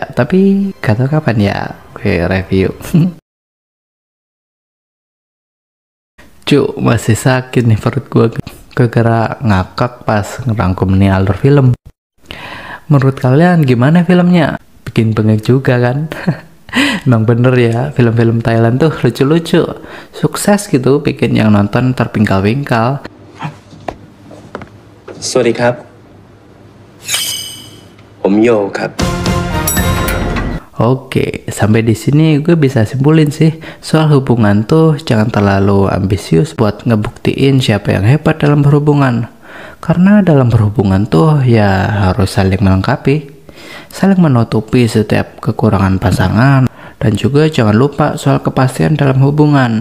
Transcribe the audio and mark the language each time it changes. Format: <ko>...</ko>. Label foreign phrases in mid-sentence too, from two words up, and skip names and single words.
<id>Tapi gak tau kapan ya gue review. Cuk, masih sakit nih perut gue gara-gara ngakak pas ngerangkum nih alur film. Menurut kalian gimana filmnya? Bikin bengek juga kan? Emang bener ya, film-film Thailand tuh lucu-lucu, sukses gitu bikin yang nonton terpingkal-pingkal.</id> <th>สวัสดีครับ ผมโยครับ</th> <id>Oke, sampai di sini gue bisa simpulin sih soal hubungan tuh jangan terlalu ambisius buat ngebuktiin siapa yang hebat dalam berhubungan. Karena dalam berhubungan tuh ya harus saling melengkapi, saling menutupi setiap kekurangan pasangan, dan juga jangan lupa soal kepastian dalam hubungan.</id>